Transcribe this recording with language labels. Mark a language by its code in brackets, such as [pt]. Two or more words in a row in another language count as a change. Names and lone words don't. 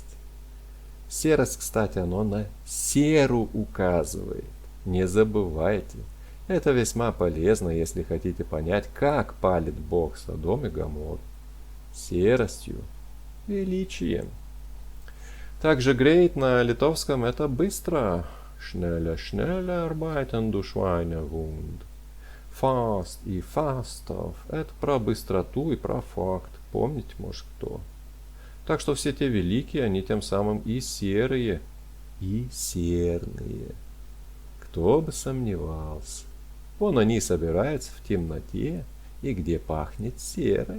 [ru] Серость, кстати, оно на серу указывает. Не забывайте. Это весьма полезно, если хотите понять, как палит Бог Содом и Гоморру. Серостью, величием. Также great на литовском это быстро. [de] Schnelle, schnelle arbeiten du Schweinehund. [ru] Fast и fastов это про быстроту и про факт. Помните, может, кто? Так что все те великие, они тем самым и серые, и серные. Кто бы сомневался. Вон они собираются в темноте, и где пахнет серой.